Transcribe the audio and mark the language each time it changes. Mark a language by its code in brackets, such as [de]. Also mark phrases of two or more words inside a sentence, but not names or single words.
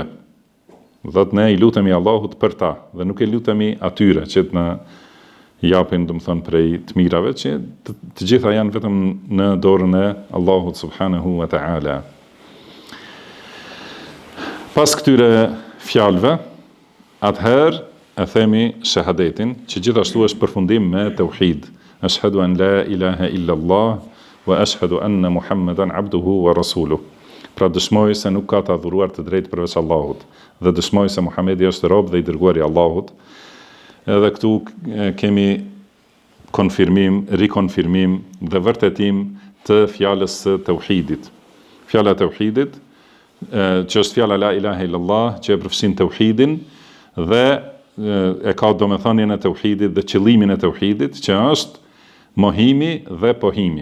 [sq] Do të ne i lutemi Allahut për ta dhe nuk e lutemi atyre që të na japin, do të thonë, prej të mirave, që të gjitha janë vetëm në dorën e Allahut [ar] سبحانه وتعالى. [sq] Pas këtyre fjalëve, atëherë e themi shahadetin, që gjithashtu është përfundim me tauhid. [ar] أشهد أن لا إله إلا الله وأشهد أن محمدا عبده ورسوله. [sq] Pra dëshmoj se nuk ka të adhuruar të drejtë përveç Allahut, dhe dëshmoj se Muhamedi është rob dhe i dërguari i Allahut. Edhe këtu kemi rikonfirmim dhe vërtetim të fjalës së tauhidit. Fjala e tauhidit, që është fjala [ar] لا إله إلا الله, [sq] që e përfshin tauhidin dhe e ka domethënien e tauhidit dhe qëllimin e tauhidit, që është mohimi dhe pohimi.